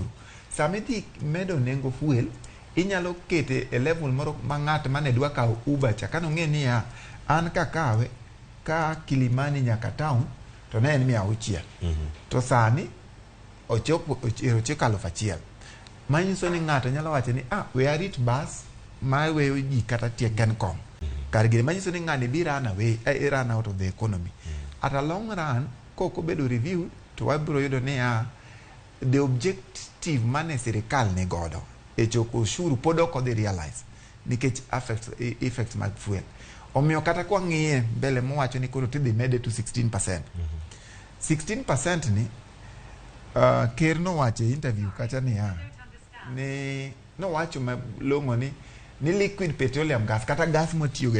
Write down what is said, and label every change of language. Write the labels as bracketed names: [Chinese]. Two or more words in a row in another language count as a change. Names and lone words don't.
[Luo (Kenya and Tanzania)] samedi medo nengo fuel inyalo kete e level moro ma ng'at mane dwa kaw Uber cha kano ng'e ni ya an ka kawe ka Kilimani nyaka town to ne en 100 to sani ochopo 1,000 manyiso ni ng'ato nyalo wacho ni we arit bus ma weyo ji kata tie Kencom kar gire manyiso ni ng'ani bi [English] run away run out of the economy at a long run [Luo (Kenya and Tanzania)] koko bedo review to wabro yudo ni [English] the objective [Luo (Kenya and Tanzania)] mane sirkal ne godo e choko ushuru pod ok odhi realize nikech effects mag fuel omiyo kata kwa ng'iye mbele mowacho ni koro tidhi mede to 16%. 16% ni ker nowacho e interview kacha ni nowacho malong'o ni [English] liquid petroleum gas [Luo (Kenya and Tanzania)] kata gas motiyo go